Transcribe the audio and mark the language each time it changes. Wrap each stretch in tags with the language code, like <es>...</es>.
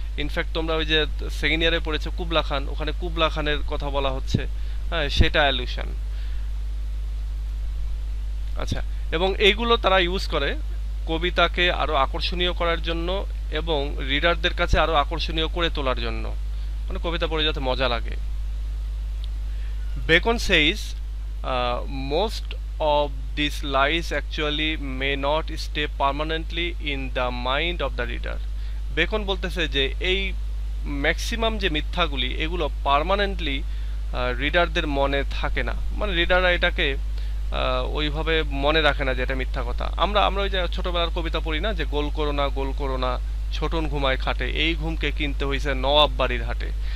<bn>In fact তোমরা ওই যে সেকেন্ড ইয়ারে পড়েছো কুবলা খান, ওখানে কুবলা খানের কথা বলা হচ্ছে, হ্যাঁ, সেটা অ্যালিউশন। আচ্ছা, এবং এইগুলো তারা ইউজ করে কবিতাকে আরো আকর্ষণীয় করার জন্য, এবং রিডারদের কাছে আরো আকর্ষণীয় করে তোলার জন্য, মানে কবিতা পড়ে যাতে মজা লাগে।</bn> <en>Bacon says most of these lies actually may not stay permanently in the mind of the reader।</en> <bn>Beacon বলতেছে যে এই ম্যাক্সিমাম যে মিথ্যাগুলি এগুলো পার্মানেন্টলি রিডারদের মনে থাকে না, মানে রিডাররা এটাকে ওইভাবে মনে রাখে না যে এটা মিথ্যা কথা। আমরা আমরা ওই যে ছোটবেলার কবিতা পড়ি না, যে গোল করো না, ছোটন ঘুমায় খাটে, এই ঘুমকে কিনতে হইছে নওয়াব বাড়ির হাটে।</bn>